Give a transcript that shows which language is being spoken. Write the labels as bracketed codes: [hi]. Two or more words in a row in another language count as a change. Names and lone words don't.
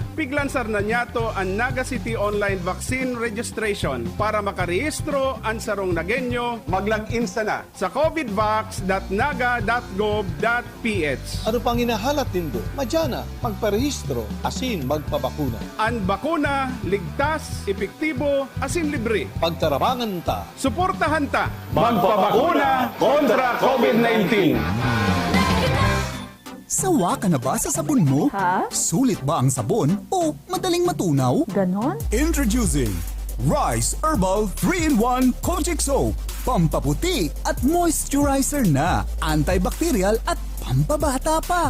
[bik] Piglansar na niyato ang Naga City Online Vaccine Registration para makarehistro ang sarong Nagenyo, mag-login na sa covidvax.naga.gov.ph. Ano pang inahalat nindo? Madyana, magparehistro, asin magpabakuna. Ang bakuna, ligtas, epektibo, asin libre. Pagtarabangan ta. Suportahan ta. Magpabakuna kontra COVID-19. [tl] Sawa ka na ba sa sabon mo? Ha? Sulit ba ang sabon o madaling matunaw? Ganon? [en] Introducing Rice Herbal 3-in-1 Kojic Soap. [tl] Pampaputi at moisturizer na. Antibacterial at pampabata pa.